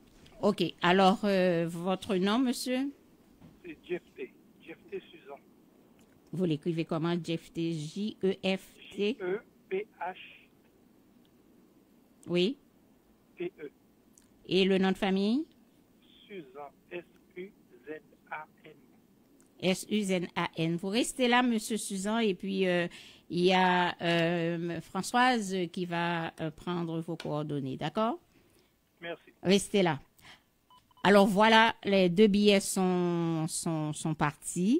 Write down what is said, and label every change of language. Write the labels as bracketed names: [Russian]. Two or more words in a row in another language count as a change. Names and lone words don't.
[French] OK. Alors, votre nom, monsieur? C'est Jefté. Jefté Suzan. Vous l'écrivez comment? Jefté, J-E-F-T? J-E-P-H. Oui. T-E. Et le nom de famille? Suzan. S-U-Z-A-N. S-U-Z-A-N. Vous restez là, monsieur Suzan, et puis il y a Françoise qui va prendre vos coordonnées, d'accord? Merci. Restez là. Alors voilà, les 2 billets sont partis.